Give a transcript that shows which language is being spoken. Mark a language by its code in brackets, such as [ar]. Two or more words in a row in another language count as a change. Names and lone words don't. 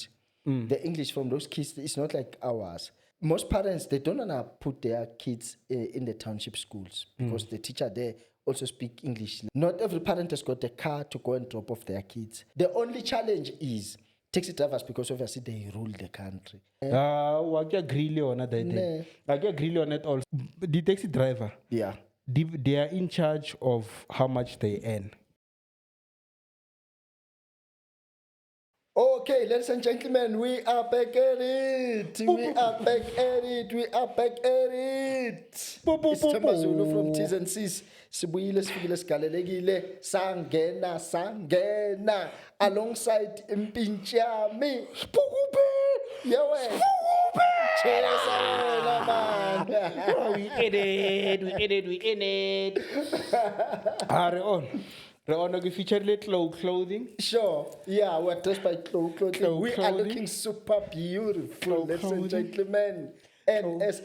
[en] The English from those kids is not like ours. Most parents, they don't want to put their kids in the township schools because the teacher there also speak English. Not every parent has got a car to go and drop off their kids. The only challenge is taxi drivers, because obviously they rule the country. [st] Wa ke [en] agree on that. Ne. I can agree on it also. The taxi driver, Yeah. they are in charge of how much they earn. Okay, ladies and gentlemen, we are back at it. We are back at it. We are back at it. It's Themba Zulu from T's and C's. [zu] Sibuyile sifikile sigalelekile sangena alongside Mpinchami. [en] Yewe. Cheers wena man. We in it. Are on. We feature little clothing. Sure. Yeah, we're dressed by clothing. We are Clothing. looking super beautiful, ladies and Clothing. gentlemen. And as